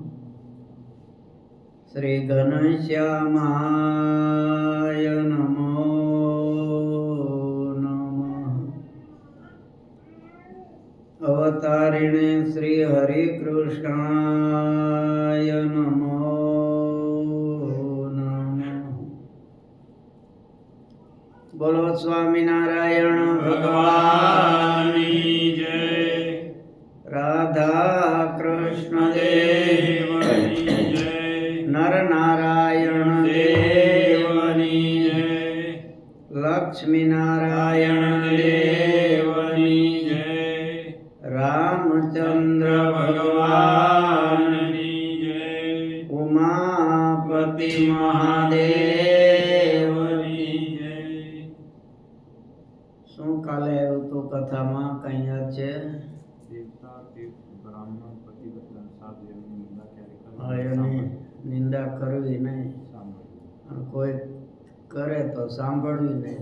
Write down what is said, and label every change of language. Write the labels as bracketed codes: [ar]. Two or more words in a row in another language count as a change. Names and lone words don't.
[sa] श्री घनश्यामाय नमो नमः। अवतारिणे श्री हरिकृष्णाय नमो नमः। [hi] बोलो स्वामिनारायण भगवान की जय। राधा कृष्ण देव की जय। [gu] नर नारायण દેવની જય। लक्ष्मी नारायण દેવની જય। [hi] रामचंद्र भगवान की जय। उमापति महादेव की जय। [gu] શું કાલે આવ્યું તો કથામાં કઈ યાદ છે? દેવતા તીર્થ બ્રાહ્મણ પતિવ્રતા સાધુ એમની નિંદા ક્યારે હા, એની નિંદા કરવી નહીં, અને કોઈ કરે તો સાંભળવી નહીં.